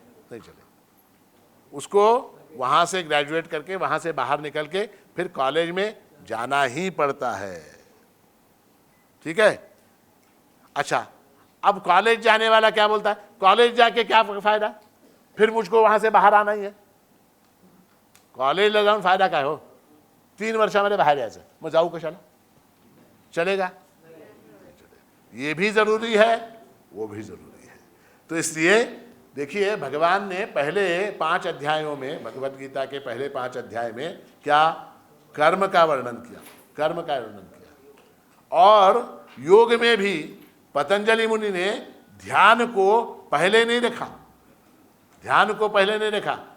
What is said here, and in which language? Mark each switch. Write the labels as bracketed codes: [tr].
[hi] नहीं चलेगा। उसको वहाँ से ग्रेजुएट करके वहाँ से बाहर निकल के फिर कॉलेज में जाना ही पड़ता है। ठीक है? अच्छा, अब कॉलेज जाने वाला क्या बोलता है? कॉलेज जाके क्या फायदा? फिर मुझको वहां से बाहर आना ही है। [mr] कॉलेजला जाऊन फायदा काय हो? 3 वर्षामध्ये बाहेर यायचं, मग जाऊ कशाला? [hi] चलेगा? ये भी जरूरी है, वो भी जरूरी है। तो इसलिए देखिए, भगवान ने पहले 5 अध्यायों में, भगवत गीता के पहले 5 अध्याय में क्या कर्म का वर्णन किया, कर्म का वर्णन किया। और योग में भी पतंजलि मुनि ने ध्यान को पहले नहीं रखा, ध्यान को पहले नहीं रखा।